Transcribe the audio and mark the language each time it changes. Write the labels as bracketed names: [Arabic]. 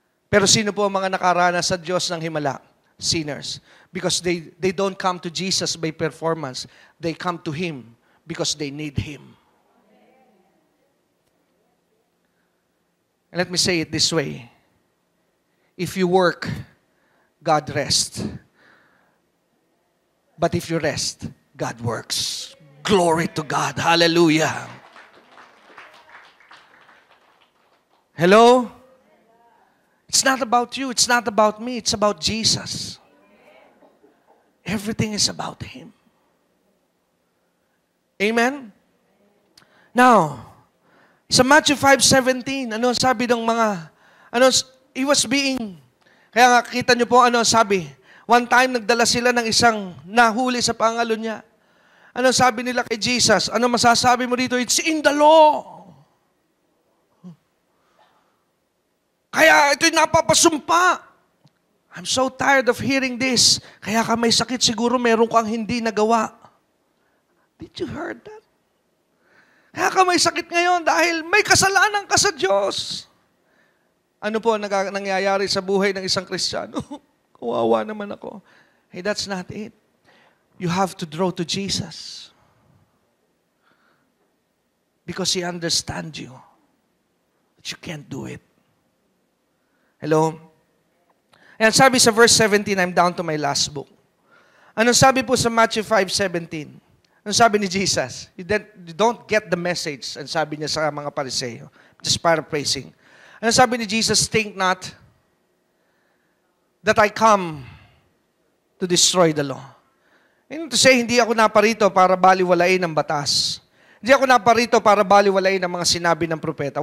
[Filipino] Pero sino po ang mga nakaranas sa Diyos ng himala? [English] Sinners. Because they don't come to Jesus by performance. They come to Him because they need Him. And let me say it this way. If you work, God rests. But if you rest, God works. Glory to God. Hallelujah. Hello? It's not about you. It's not about me. It's about Jesus. Everything is about Him. Amen? [Filipino] Now, sa Matthew 5:17, ano sabi ng mga, [English] he was being, [Filipino] kaya nga kita nyo po, sabi, one time nagdala sila ng isang nahuli sa pangalo niya. Ano sabi nila kay Jesus? Ano masasabi mo dito? [English] It's in the law. [Filipino] Kaya ito'y napapasumpa. [English] I'm so tired of hearing this. [Filipino] Kaya ka may sakit, siguro meron kang hindi nagawa. [English] Did you heard that? [Filipino] Kaya ka may sakit ngayon dahil may kasalanan ka sa Diyos. Ano po nangyayari sa buhay ng isang Kristiyano? Kawawa naman ako. [English] Hey, that's not it. You have to draw to Jesus. Because He understands you. But you can't do it. Hello? [Filipino] Ayan, sabi sa verse 17, [English] I'm down to my last book. [Filipino] Anong sabi po sa Matthew 5:17? Anong sabi ni Jesus? [English] You don't get the message. [Filipino] Ang sabi niya sa mga Pariseo. [English] Just paraphrasing. [Filipino] Anong sabi ni Jesus? [English] Think not that I come to destroy the law. Meaning to say, [Filipino] hindi ako naparito para baliwalain ang batas. Hindi ako naparito para baliwalain ang mga sinabi ng propeta.